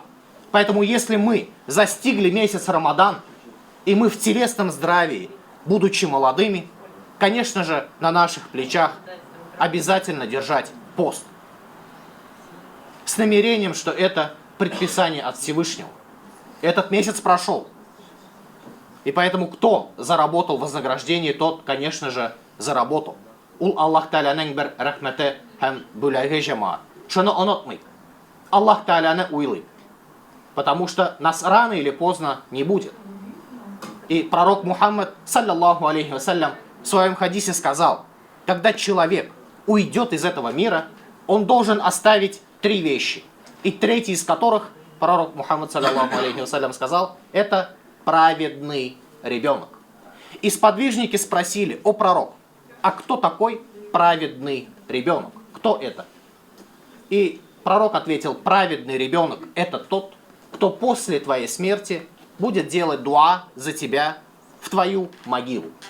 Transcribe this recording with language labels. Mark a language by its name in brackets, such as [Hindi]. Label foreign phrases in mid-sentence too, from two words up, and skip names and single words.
[Russian] Поэтому если мы застигли месяц Рамадан, и мы в телесном здравии, будучи молодыми, конечно же, на наших плечах обязательно держать пост. С намерением, что это предписание от Всевышнего. Этот месяц прошел. И поэтому кто заработал вознаграждение, тот, конечно же, заработал. [Tatar] Ул Аллах Та'аляның бер рахмәте һәм бүләге җәмәгать. Шуны онытмый. Аллах Та'аляны уйлый. [Russian] Потому что нас рано или поздно не будет. И пророк Мухаммад, [Arabic] صلى الله عليه وسلم, [Russian] в своем хадисе сказал: когда человек уйдет из этого мира, он должен оставить три вещи. И третий из которых, пророк Мухаммад, [Arabic] صلى الله عليه وسلم, [Russian] сказал: это праведный ребенок. И сподвижники спросили: о пророк, а кто такой праведный ребенок? Кто это? И пророк ответил: праведный ребенок — это тот, кто после твоей смерти будет делать дуа за тебя в твою могилу.